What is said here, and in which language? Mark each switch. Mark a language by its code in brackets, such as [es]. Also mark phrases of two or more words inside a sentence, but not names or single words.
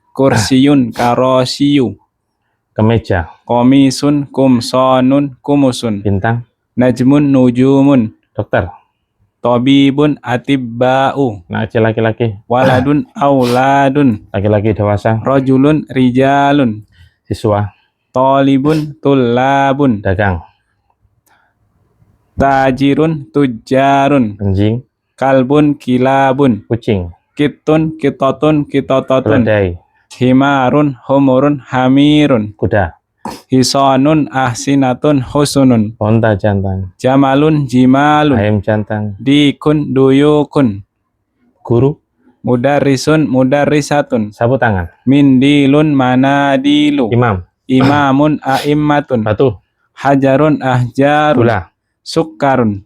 [ar] كرسيٌّ، كراسيُّ, [id] kemeja, [ar] قميصٌ، قمصانٌ، قُمُصٌ, [id] bintang, [ar] نجمٌ، نجومٌ, [id] dokter, [ar] طبيبٌ، أطباءُ, [id] nakci laki-laki, [ar] ولدٌ، أولادٌ, [id] laki-laki dewasa, [ar] رجلٌ، رجالٌ, [id] siswa, [ar] طالبٌ، طلابٌ, [id] dagang, [ar] تاجرٌ، تجارٌ, [id] anjing, [ar] كلبٌ، كلابٌ, [id] kucing, [ar] قطٌّ، قططٌ، قطاطٌ, [id] keledai, [ar] حمارٌ، حُمُرٌ، حميرٌ, [id] kuda, [ar] حصانٌ، أحصنةٌ، حُصُنٌ, [id] onta jantan, [ar] جملٌ، جمالٌ, [id] ayam jantan, [ar] ديكٌ، ديوكٌ, [id] guru, [ar] مدرّسٌ، مدرّسةٌ, [id] sapu tangan, [ar] منديلٌ، مناديلُ, [id] imam, [ar] إمامٌ، أئمةٌ, [id] batu, [ar] حجرٌ، أحجارٌ, [id] gula, [ar] سكّرٌ,